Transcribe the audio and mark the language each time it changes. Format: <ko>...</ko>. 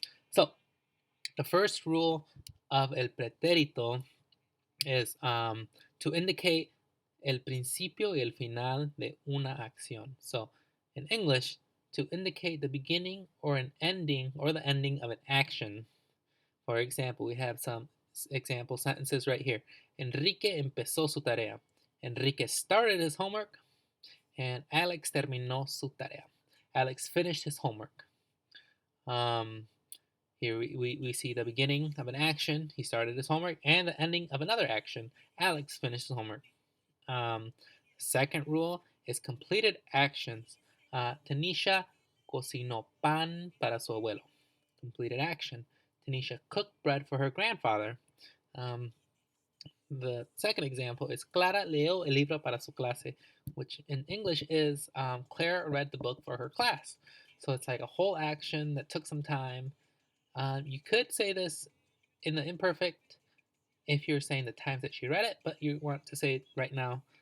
<en>So the first rule of el pretérito is to indicate</en> <es>el principio y el final de una acción.</es> <en>So in English, to indicate the beginning or an ending or the ending of an action. For example, we have some example sentences right here.</en> <es>Enrique empezó su tarea.</es> <en>Enrique started his homework, and Alex</en> <es>terminó su tarea.</es> <en>Alex finished his homework. Um, Here we see the beginning of an action. He started his homework, and the ending of another action. Alex finished his homework. Second rule is completed actions.</en> <es>Tanisha cocinó pan para su abuelo.</es> <en>Completed action. Tanisha cooked bread for her grandfather. Um, the second example is</en> <es>Clara leo el libro para su clase,</es> <en>which in English is Clara read the book for her class. So it's like a whole action that took some time. You could say this in the imperfect if you're saying the times that she read it, but you want to say it right now.</en>